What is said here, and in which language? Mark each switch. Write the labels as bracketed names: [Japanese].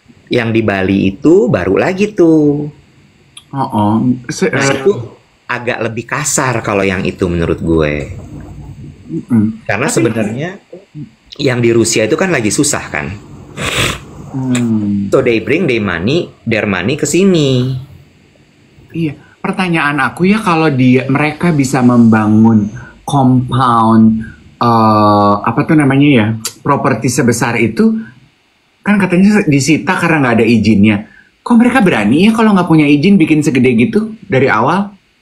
[Indonesian] Yang di Bali itu baru lagi tuh. Itu agak lebih kasar kalau yang itu menurut gue. Karena sebenarnya yang di Rusia itu kan lagi susah kan. [English] So they bring their money [Indonesian] ke sini. Iya. Pertanyaan aku ya, kalau mereka bisa membangun compound apa tuh namanya ya, properti sebesar itu, kan katanya disita karena nggak ada izinnya. Kok mereka berani ya kalau nggak punya izin bikin segede gitu dari awal?